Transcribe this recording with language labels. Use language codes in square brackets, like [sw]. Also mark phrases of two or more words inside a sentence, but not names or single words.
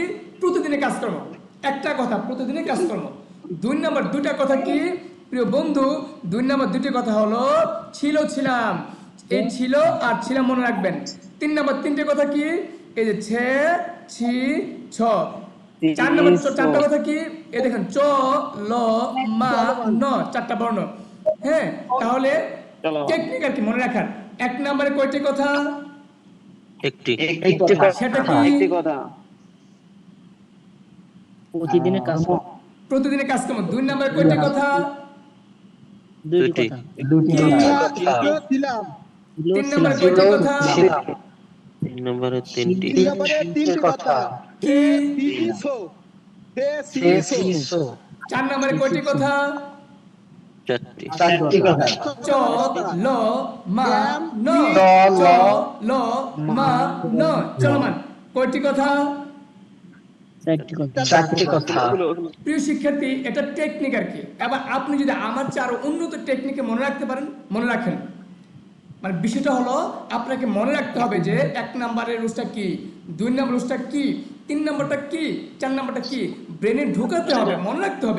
[bn] প্রতিদিনের কাজকর্ম, একটা কথা প্রতিদিনের কাজকর্ম। 2 নম্বর 2টা কথা কি প্রিয় বন্ধু? 2 নম্বর 2টি কথা হলো ছিল, ছিলাম, এই ছিল আর ছিলাম মনে রাখবেন। 3 নম্বর 3টে কথা কি? এই যে ছে, ছি, ছ। 4 নম্বর 4টা কথা কি? এই দেখেন চ, ল, মা, ন, 4টা বর্ণ। হ্যাঁ, তাহলে টেকনিক আর কি মনে রাখার। 1 নম্বরে কয়টি কথা? একটি একটি সেটা কথা, কি? প্রতিদিনের কাজ, প্রতিদিনের কাজকর্ম। 2 নম্বরে কয়টি কথা? দুইটি দুটি কি? কথা, 3 নম্বরে কয়টি কথা? ছিলাম, 3 নম্বরে 3টি তিনটি কথা, কি? সে ছিল, 4 নম্বরে কয়টি কথা? 4টি চারটি কথা, চ, ল, মা, ন, চ, চ, ল, ল, মা, ন। চলমান কয়টি কথা? চারটি কথা। প্রিয় শিক্ষার্থী, এটা টেকনিক আর কি। এবার আপনি যদি আমার চেয়ে আরো উন্নত টেকনিকে মনে রাখতে পারেন, মনে রাখেন। মানে বিষয়টা হলো আপনাকে মনে রাখতে হবে যে 1 নম্বরের রুলসটা কি, 2 নম্বর রুলসটা কি, 3 নম্বরটা কি, 4 নম্বরটা কি, ব্রেনে ঢুকাতে হবে, মনে রাখতে হবে।